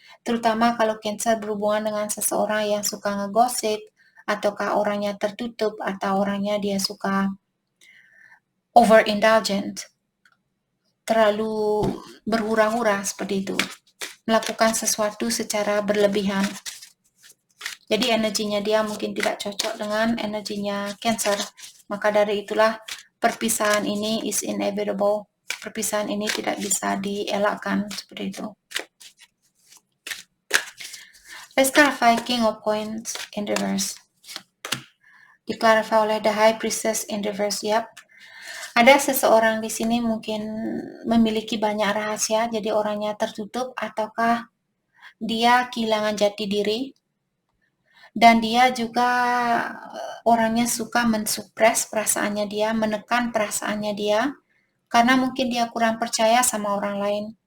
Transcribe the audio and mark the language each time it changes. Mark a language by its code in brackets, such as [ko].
[id] Terutama kalau Cancer berhubungan dengan seseorang yang suka ngegosip, ataukah orangnya tertutup, atau orangnya dia suka overindulgent, terlalu berhura-hura seperti itu, melakukan sesuatu secara berlebihan. Jadi energinya dia mungkin tidak cocok dengan energinya Cancer. Maka dari itulah perpisahan ini [en] is inevitable. [id] Perpisahan ini tidak bisa dielakkan seperti itu. [en] Let's clarify King of Coins in reverse. [id] Diklarify oleh the High Priestess in reverse. Yap. Ada seseorang di sini mungkin memiliki banyak rahasia, jadi orangnya tertutup, ataukah dia kehilangan jati diri, dan dia juga orangnya suka mensupres perasaannya dia, menekan perasaannya dia, karena mungkin dia kurang percaya sama orang lain.